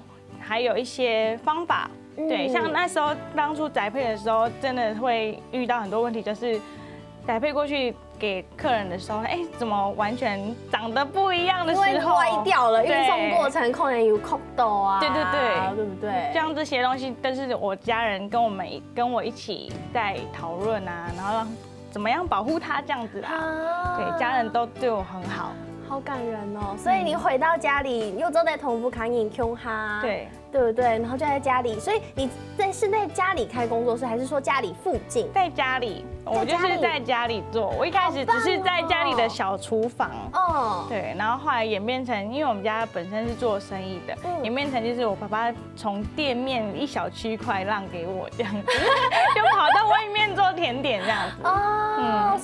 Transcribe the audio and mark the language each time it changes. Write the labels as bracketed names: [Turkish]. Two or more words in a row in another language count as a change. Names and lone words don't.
[Chinese] 還有一些方法，對，像那時候當初宅配的時候，真的會遇到很多問題，就是宅配過去給客人的時候，怎麼完全長得不一樣的時候，因為歪掉了，運送過程可能有扣豆啊，對對對，對不對？像這些東西，但是我家人跟我一起在討論啊，然後怎麼樣保護它這樣子啦，對，家人都對我很好。好感人哦。所以你回到家里又坐在同福康影 Q 哈，对不对？然后就在家里，所以你是在家里开工作室，还是说家里附近？在家里，我就是在家里做。我一开始只是在家里的小厨房，对，然后后来演变成，因为我们家本身是做生意的，演变成就是我爸爸从店面一小区块让给我这样子，就跑到外面做甜点这样子。